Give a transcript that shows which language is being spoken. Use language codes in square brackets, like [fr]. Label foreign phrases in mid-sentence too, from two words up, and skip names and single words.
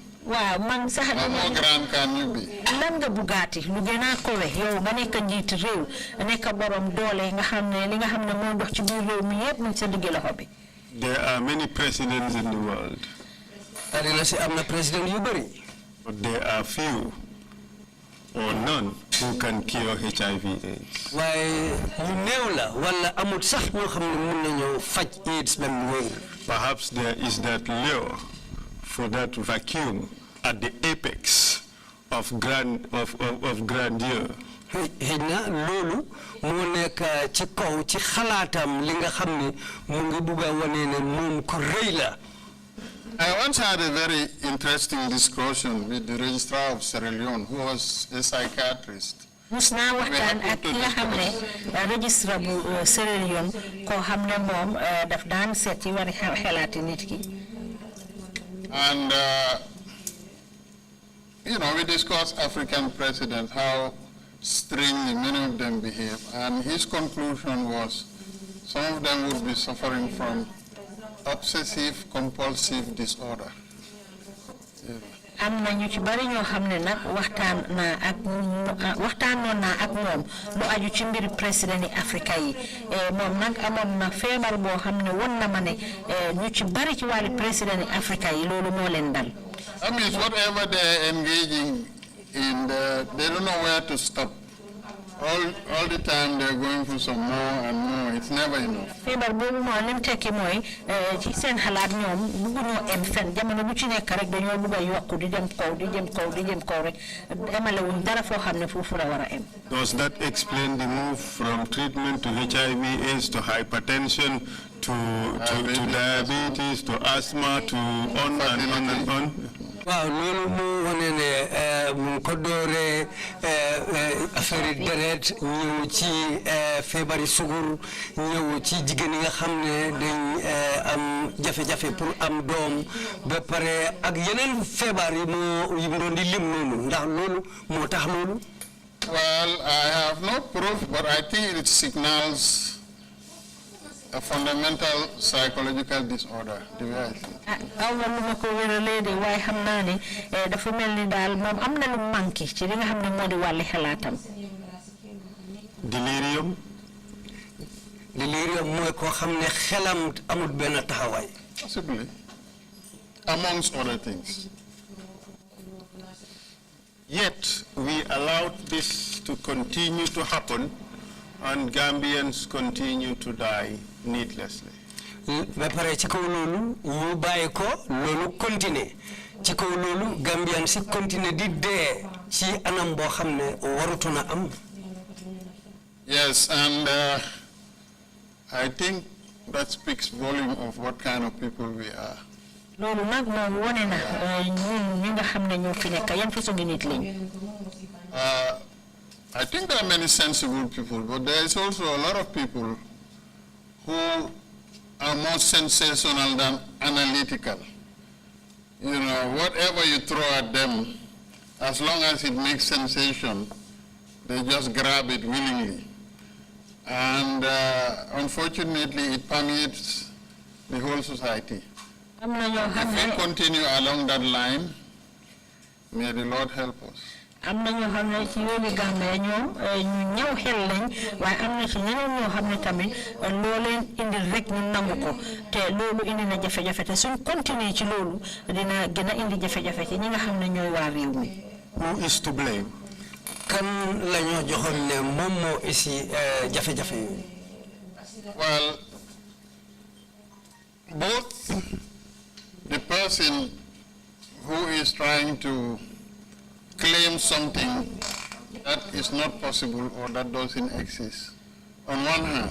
[wo] Wow, man sax [en] how more grand can you be? [wo] Lan nga bugaati lu gën a kowe yow nga nekk njiit réew nekk borom doole nga xam ne li nga xam ne moo dox ci biir réew mi yépp mu sa digg loxo bi. [en] There are many presidents in the world. [wo] Adina si am na président yu bari. [en] But there are few or none who can cure HIV/AIDS. [wo] Waaye ñu néew la wala amul sax ñoo xam ne mën nañoo faj AIDS ba mu wér. [en] Perhaps there is that lure for that vacuum at the apex of grandeur. [wo] Xëy na loolu moo nekk ci kaw ci xalaatam li nga xam ne mu ngi bugg a wane ne moom ku rëy la. [en] I once had a very interesting discussion with the registrar of Sierra Leone, who was a psychiatrist. [wo] Musna waxtaan ak ki nga xam ne registrar bu Sierra Leone koo xam ne moom daf daan seet ci wari xelaati nit ki. [en] And you know, we discussed African presidents, how strangely many of them behave, and his conclusion was some of them would be suffering from obsessive compulsive disorder. [wo] am na ñu ci bari ñoo xam ne nag waxtaanoon naa ak moom lu aju ci mbiri président yi Afrika yi moom nag amoon na feebar boo xam ne won na ma ne ñu ci bari ci wàllu président yi Afrika yi loolu moo leen dal. [en] That means whatever they're engaging in, they don't know where to stop. All the time they're going for some more and more. It's never enough. [wo] feebar boobu moo leen tekki mooy ci seen xalaat ñoom bëgguñoo em fenn jamono bu ci nekk rek dañoo bëgg a yokku di dem kaw di jëm kaw di jëm kaw rek emalewuñ dara foo xam ne foofu la war a em. [en] Does that explain the move from treatment to HIV/AIDS to hypertension to diabetes to asthma to on and on? [wo] waaw loolu moo wane ne mu ko dooree affaire deret ñëw ci feebari sugur ñëw ci jigéen yi nga xam ne dañ am jafe-jafe pour am doom ba pare ak yeneen feebar yi mu doon di lim noonu ndax loolu moo tax loolu. [en] Well, I have no proof, but I think it signals a fundamental psychological disorder, the way I think. [wo] dafa mel ni daal moom am na lu manqué ci li nga xam ne moo di wàlli xalaatam. [en] Delirium [wo] mooy koo xam ne xelam amul benn taxawaay. [en] Possibly, amongst other things. Yet we allowed this to continue to happen, and Gambians continue to die needlessly. [wo] ba pare ci kaw loolu ñu bàyyi ko loolu continuer ci kaw loolu Gambian si continuer di dee ci anam boo xam ne warutoon a am. [en] Yes, and I think that speaks volume of what kind of people we are. [wo] loolu nag moom wone na ñun ñi nga xam ne ñoo fi nekk yan façon nit lañ. [en] I think there are many sensible people, but there is also a lot of people who are more sensational than analytical. You know, whatever you throw at them, as long as it makes sensation, they just grab it willingly. And unfortunately, it permeates the whole society. If we continue along that line, may the Lord help us. [wo] am na ñoo xam ne ci yoonu Gambia ñoom ñu ñëw xel lañ waaye am na ci ñeneen ñoo xam ne tamit loo leen indil rek ñu nangu ko te loolu indi na jafe-jafe te suñ continuer ci loolu dina gën a indi jafe-jafe ci ñi nga xam ne ñooy waa réew mi. [en] Who is to blame? [wo] kan la ñoo joxoon ne moom moo isi jafe-jafe yi. [en] Well, both the person who is trying to claim something that is not possible or that doesn't exist, on one hand.